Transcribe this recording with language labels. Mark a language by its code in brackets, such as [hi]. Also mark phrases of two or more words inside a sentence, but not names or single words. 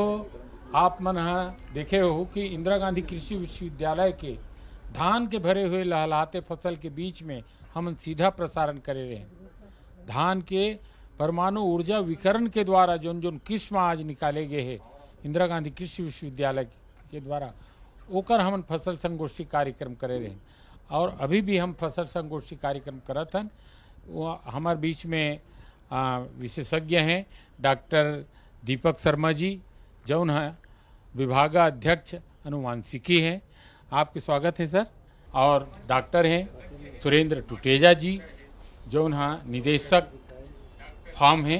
[hne] आप मन देखे हो कि इंदिरा गांधी कृषि विश्वविद्यालय के धान के भरे हुए लहलहाते फसल के बीच में हम सीधा प्रसारण करे रहे। धान के परमाणु ऊर्जा विकरण के द्वारा जोन जोन किस्म आज निकाले गए हैं इंदिरा गांधी कृषि विश्वविद्यालय के द्वारा ओकर हम फसल संगोष्ठी कार्यक्रम करे रहे। और अभी भी हम फसल संगोष्ठी कार्यक्रम करत हन। वो हमारे बीच में विशेषज्ञ हैं डॉक्टर दीपक शर्मा जी जौन है विभागाध्यक्ष अनुवांशिकी हैं। आपके स्वागत है सर। और डॉक्टर हैं सुरेंद्र टुटेजा जी जौन हाँ निदेशक फार्म हैं।